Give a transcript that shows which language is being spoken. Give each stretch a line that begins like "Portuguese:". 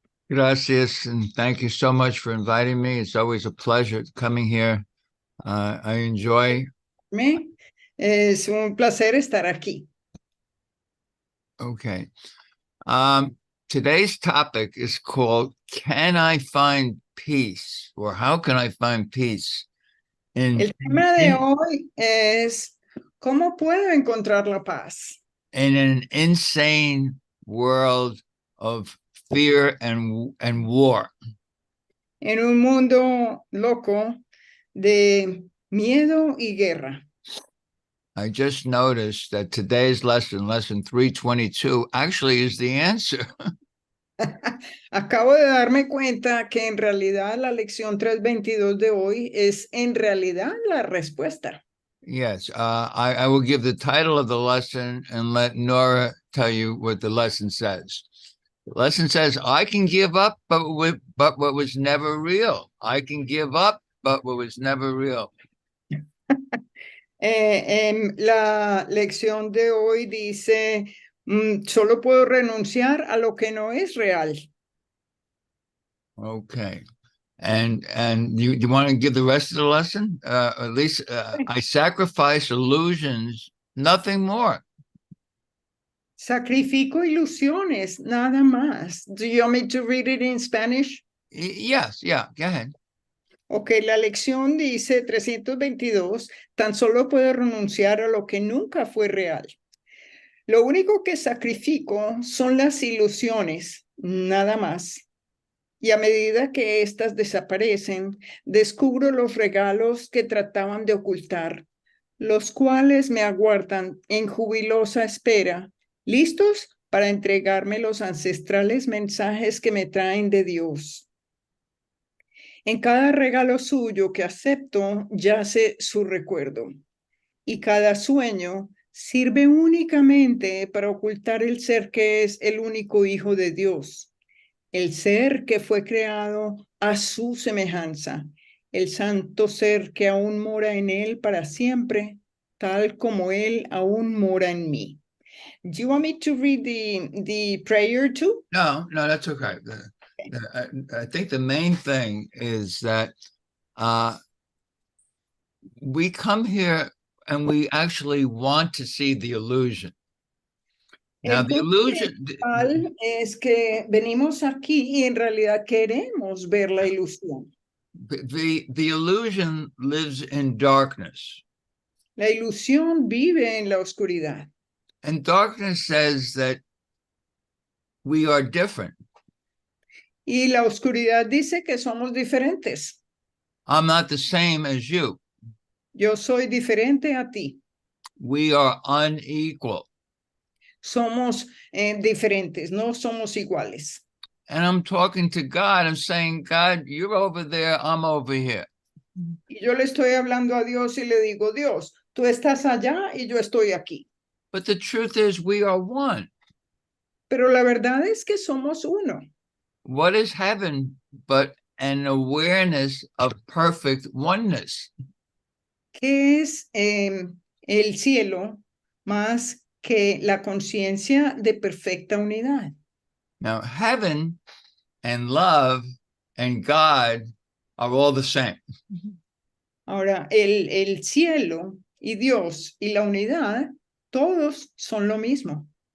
English: Gracias, and thank you so much for inviting me. It's always a pleasure coming here. I enjoy.
Spanish: Es un placer estar aquí.
English: Okay. Today's topic is called, Can I Find Peace? Or How Can I Find Peace?
Spanish: El tema de hoy es, ¿cómo puedo encontrar la paz?
English: In an insane world of fear and war.
Spanish: En un mundo loco de miedo y guerra.
English: I just noticed that today's lesson 322, actually is the answer.
Spanish: Acabo de darme cuenta que en realidad la lección 322 de hoy es en realidad la respuesta.
English: Yes, I will give the title of the lesson and let Nora tell you what the lesson says. The lesson says, I can give up, but what was never real. I can give up, but what was never real.
Spanish: La lección de hoy dice, solo puedo renunciar a lo que no es real.
English: Okay. And you want to give the rest of the lesson? At least I sacrifice illusions, nothing more.
Spanish: Sacrifico ilusiones, nada más.
English: Do you want me to read it in Spanish? Yes, yeah, go ahead.
Spanish: Ok, la lección dice 322, tan solo puedo renunciar a lo que nunca fue real. Lo único que sacrifico son las ilusiones, nada más. Y a medida que éstas desaparecen, descubro los regalos que trataban de ocultar, los cuales me aguardan en jubilosa espera, listos para entregarme los ancestrales mensajes que me traen de Dios. En cada regalo suyo que acepto yace su recuerdo, y cada sueño sirve únicamente para ocultar el ser que es el único Hijo de Dios, el ser que fue creado a su semejanza, el santo ser que aún mora en él para siempre, tal como él aún mora en mí.
English: Do you want me to read the prayer too? No, that's okay. I think the main thing is that we come here and we actually want to see the illusion. Now, the illusion
Spanish: es que venimos aquí y en realidad queremos ver la ilusión.
English: The illusion lives in darkness.
Spanish: La ilusión vive en la oscuridad.
English: And darkness says that we are different.
Spanish: Y la oscuridad dice que somos diferentes.
English: I'm not the same as you.
Spanish: Yo soy diferente a ti.
English: We are unequal.
Spanish: Somos diferentes, no somos iguales.
English: and I'm talking to God. I'm saying, God, you're over there, I'm over here.
Spanish: Y yo le estoy hablando a Dios y le digo, Dios, tú estás allá y yo estoy aquí.
English: But the truth is, we are one.
Spanish: Pero la verdad es que somos uno.
English: What is heaven but an awareness of perfect oneness?
Spanish: ¿Qué es el cielo más que la conciencia de perfecta unidad?
English: Now, heaven and love and God are all the same.
Spanish: Ahora, el cielo y Dios y la unidad, todos son lo mismo.